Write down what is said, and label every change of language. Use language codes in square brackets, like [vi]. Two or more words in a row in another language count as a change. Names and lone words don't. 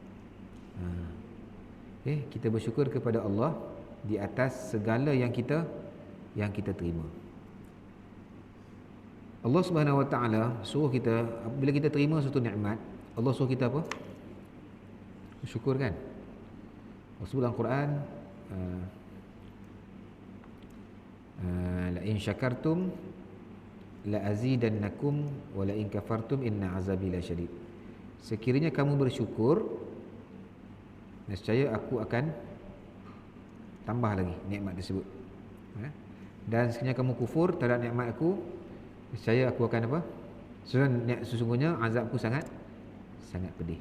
[ms] Kita bersyukur kepada Allah di atas segala yang kita terima. [ar] الله سبحانه وتعالى [ms] suruh kita, bila kita terima suatu nikmat, Allah suruh kita apa? Bersyukur kan? Allah sebut dalam Quran, [ar] لئن شكرتم لأزيدنكم ولئن كفرتم إن عذابي لشديد. [ms] Sekiranya kamu bersyukur, nescaya aku akan tambah lagi nikmat tersebut. Dan sekiranya kamu kufur terhadap nikmat aku, nescaya aku akan apa? Sesungguhnya azabku sangat pedih.